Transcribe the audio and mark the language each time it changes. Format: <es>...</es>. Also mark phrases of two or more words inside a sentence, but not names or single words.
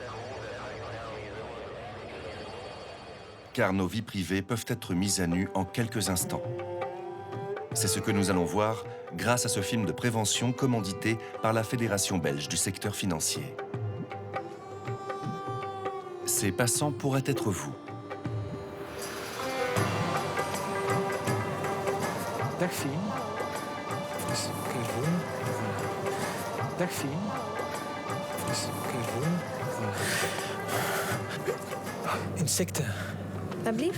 <fr>Car nos vies privées peuvent être mises à nu en quelques instants. C'est ce que nous allons voir grâce à ce film de prévention commandité par la Fédération belge du secteur financier. Ces passants pourraient être vous.</fr> <nl>Dag Fien. Dus gewoon. Dag Fien. Dus gewoon. Insecten. Alsjeblieft.</nl>